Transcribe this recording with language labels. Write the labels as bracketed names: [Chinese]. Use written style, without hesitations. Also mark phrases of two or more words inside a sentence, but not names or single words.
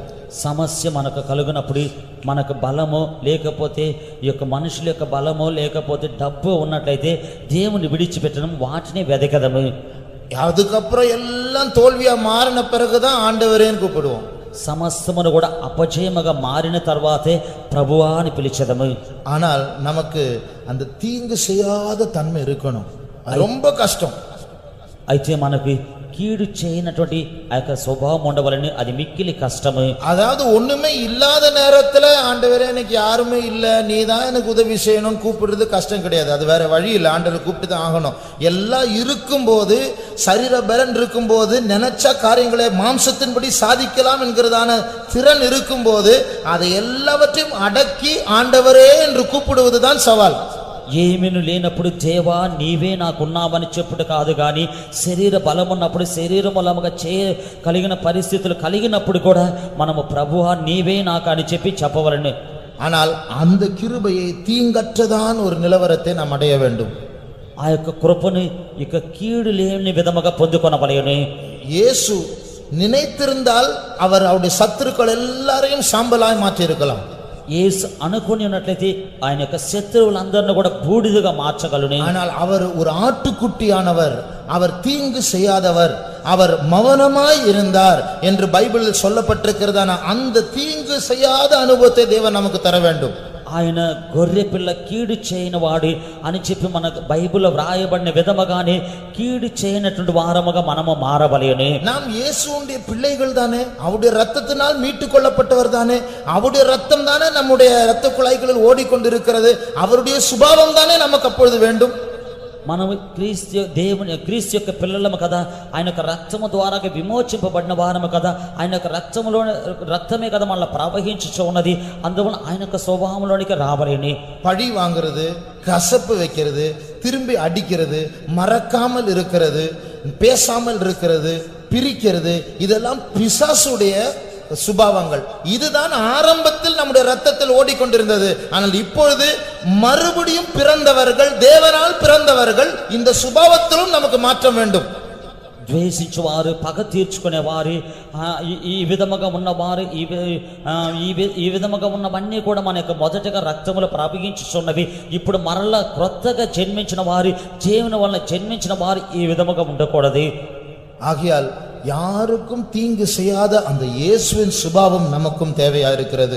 [Telugu] సమస్య మనకు కలుగునప్పుడు మనకు బలమో లేకపోతే ఈ యొక్క మనుషుల యొక్క బలమో లేకపోతే డబ్బు ఉన్నట్లయితే దేవుని విడిచిపెట్టడం, వాటిని వెదకదము. [Tamil] அதுக்கப்புறம் எல்லாம் தோல்வியா மாறின பிறகுதான் ஆண்டவரேன்னு கூப்பிடுவோம். [Telugu] సమస్తమును కూడా అపజయముగా మారిన తర్వాతే ప్రభువా అని పిలిచెదము. [Tamil] ஆனால் நமக்கு அந்த தீங்கு செய்யாத தன்மை இருக்கணும், அது ரொம்ப கஷ்டம். [Telugu] అయితే మనకి కీడు చేయనటువంటి ఆ యొక్క స్వభావం ఉండవలని, అది మిక్కిలి కష్టము. [Tamil] அதாவது ஒண்ணுமே இல்லாத நேரத்துல ஆண்டவரே எனக்கு யாருமே இல்ல, நீ தான் எனக்கு உதவி செய்யணும்னு கூப்பிடுறது கஷ்டம் கிடையாது, அது வேற வழி இல்லை, ஆண்டவரை கூப்பிட்டு தான் ஆகணும். எல்லாம் இருக்கும்போது, சரீர பலன் இருக்கும்போது, நினைச்ச காரியங்களை மாம்சத்தின்படி சாதிக்கலாம் என்கிறதான திறன் இருக்கும்போது அதை எல்லாவற்றையும் அடக்கி ஆண்டவரே என்று கூப்பிடுவதுதான் சவால். [Telugu] ఏమీను లేనప్పుడు దేవా నీవే నాకున్నావని చెప్పుడు కాదు కానీ, శరీర బలం ఉన్నప్పుడు శరీర మూలముగా కలిగిన పరిస్థితులు కలిగినప్పుడు కూడా మనము ప్రభువా నీవే నాకు అని చెప్పి చెప్పవలను. [Tamil] ஆனால் அந்த கிருபையை தீங்கற்றதான் ஒரு நிலவரத்தை நாம் அடைய வேண்டும். [Telugu] ఆ యొక్క కృపను ఇక కీడు లేని విధముగా పొందుకొనవలెను. [Tamil] இயேசு நினைத்திருந்தால் அவர் அவருடைய சத்துருக்கள் எல்லாரையும் சாம்பலாய் மாற்றி இருக்கலாம். [Telugu] యేసు అనుకుని ఉన్నట్లయితే ఆయన యొక్క శత్రువులందరినీ కూడా బూడిదగా మార్చగలను. [Tamil] ஆனால் அவர் ஒரு ஆட்டுக்குட்டியானவர், அவர் தீங்கு செய்யாதவர், அவர் மௌனமாய் இருந்தார் என்று பைபிளில் சொல்லப்பட்டிருக்கிறதான அந்த தீங்கு செய்யாத அனுபவத்தை தேவன் நமக்கு தர வேண்டும். [Telugu] ఆయన గొర్రె పిల్ల కీడు చేయని వాడు అని చెప్పి మనకు బైబిల్లో వ్రాయబడిన విధముగానే కీడు చేయనటువంటి వారముగా మనము మారవలెను. [Tamil] நாம் இயேசுவுடைய பிள்ளைகள் தானே, அவருடைய ரத்தத்தினால் மீட்டுக் கொள்ளப்பட்டவர் தானே, அவருடைய ரத்தம் தானே நம்முடைய இரத்த குழாய்களில் ஓடிக்கொண்டிருக்கிறது, அவருடைய சுபாவம் தானே நமக்கு அப்பொழுது வேண்டும். [Telugu] మనము క్రీస్తు యొక్క పిల్లలము కదా, ఆయన యొక్క రక్తము ద్వారా విమోచింపబడిన వారము కదా, ఆయన యొక్క రక్తమే కదా మనల్ని ప్రవహించుచు ఉన్నది, అందువల్ల ఆయన యొక్క స్వభావంలోనికి రావలేని. [Tamil] பழி வாங்குறது, கசப்பு வைக்கிறது, திரும்பி அடிக்கிறது, மறக்காமல் இருக்கிறது, பேசாமல் இருக்கிறது, பிரிக்கிறது, இதெல்லாம் பிசாசுடைய சுபாவங்கள். இதுதான் ஆரம்பத்தில் நம்முடைய ரத்தத்தில் ஓடிக்கொண்டிருந்தது. ஆனால் இப்பொழுது மறுபடியும் பிறந்தவர்கள், தேவனால் பிறந்தவர்கள், இந்த சுபாவத்திலும் நமக்கு மாற்றம் வேண்டும். [Telugu] ద్వేషించువారు పగ తీర్చుకునేవారు ఈ విధముగా ఉన్నవారు ఈ విధముగా ఉన్నవన్నీ కూడా మన యొక్క మొదటగా రక్తములు ప్రవహించుచున్నవి. ఇప్పుడు మరలా క్రొత్తగా జన్మించిన వారు, దేవుని వలన జన్మించిన వారు ఈ విధముగా ఉండకూడదు. [Tamil] ஆகையால் யாருக்கும் தீங்கு செய்யாத அந்த இயேசுவின் சுபாவம் நமக்கும் தேவையா இருக்கிறது.